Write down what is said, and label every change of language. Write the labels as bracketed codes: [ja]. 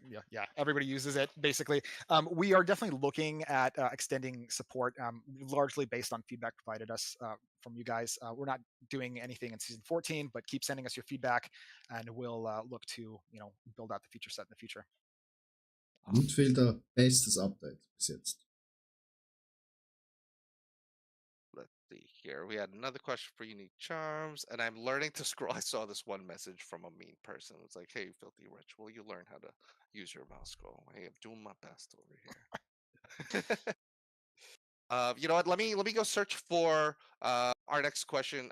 [en] Yeah, everybody uses it basically. We are definitely looking at extending support, largely based on feedback provided us from you guys. We're not doing anything in season 14, but keep sending us your feedback, and we'll look to build out the feature set in the future. [de] Lootfilter, bestes Update bis jetzt. [en] Let's see here. We had another question for unique charms, and I'm learning to scroll. I saw this one message from a mean person. It's like, "Hey, filthy rich, will you learn how to use your mouse scroll?" Hey, I'm doing my best over here. You know what? Let me go search for our next question.